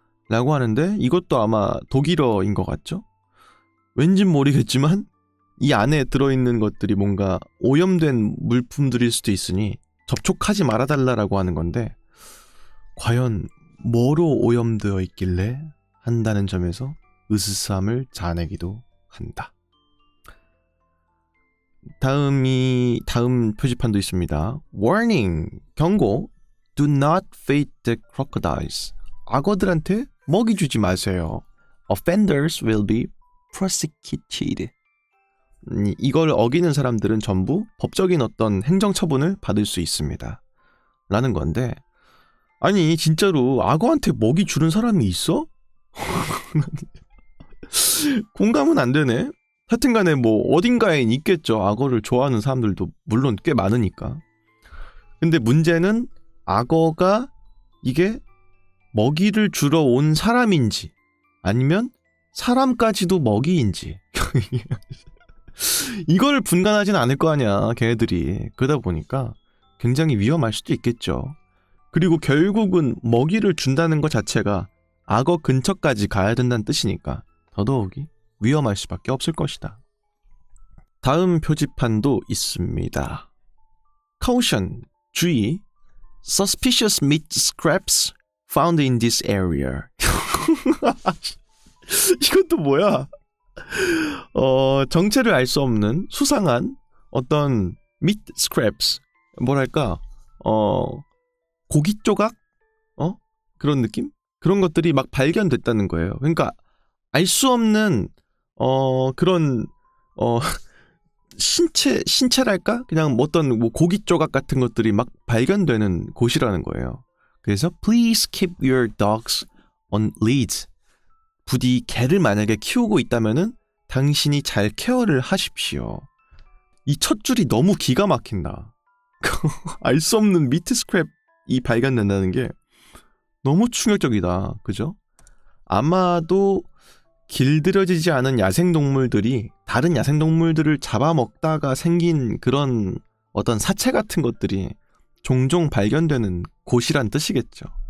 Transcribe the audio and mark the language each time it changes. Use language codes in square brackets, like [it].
[ko] 라고 하는데 이것도 아마 독일어인 것 같죠? 왠진 모르겠지만 이 안에 들어있는 것들이 뭔가 오염된 물품들일 수도 있으니 접촉하지 말아달라고 하는 건데 과연 뭐로 오염되어 있길래 한다는 점에서 으스스함을 자아내기도 한다. 다음 표지판도 있습니다. [en] Warning! 경고! Do not feed the crocodiles. [ko] 악어들한테 먹이 주지 마세요. [en] Offenders will be prosecuted. [ko] 이걸 어기는 사람들은 전부 법적인 어떤 행정처분을 받을 수 있습니다. 라는 건데 아니 진짜로 악어한테 먹이 주는 사람이 있어? 공감은 안 되네. 하여튼간에 뭐 어딘가엔 있겠죠. 악어를 좋아하는 사람들도 물론 꽤 많으니까. 근데 문제는 악어가 이게 먹이를 주러 온 사람인지 아니면 사람까지도 먹이인지 이걸 분간하진 않을 거 아니야 걔네들이. 그러다 보니까 굉장히 위험할 수도 있겠죠. 그리고 결국은 먹이를 준다는 것 자체가 악어 근처까지 가야 된다는 뜻이니까 더더욱이 위험할 수밖에 없을 것이다. 다음 표지판도 있습니다. [en] Caution, 주의, Suspicious meat scraps found in this area. [ko] 이것도 뭐야? 정체를 알 수 없는 수상한 어떤 meat scraps, 뭐랄까, 고기 조각? 그런 느낌? 그런 것들이 막 발견됐다는 거예요. 그러니까 알 수 없는 그런 신체랄까? 그냥 어떤 뭐 고기 조각 같은 것들이 막 발견되는 곳이라는 거예요. [en] 그래서 please keep your dogs on leads. [ko] 부디 개를 만약에 키우고 있다면은 당신이 잘 케어를 하십시오. 이 첫 줄이 너무 기가 막힌다. 알 수 없는 미트 스크랩이 발견된다는 게 너무 충격적이다. 그죠? 아마도 길들여지지 않은 야생동물들이 다른 야생동물들을 잡아먹다가 생긴 그런 어떤 사체 같은 것들이 종종 발견되는 곳이란 뜻이겠죠.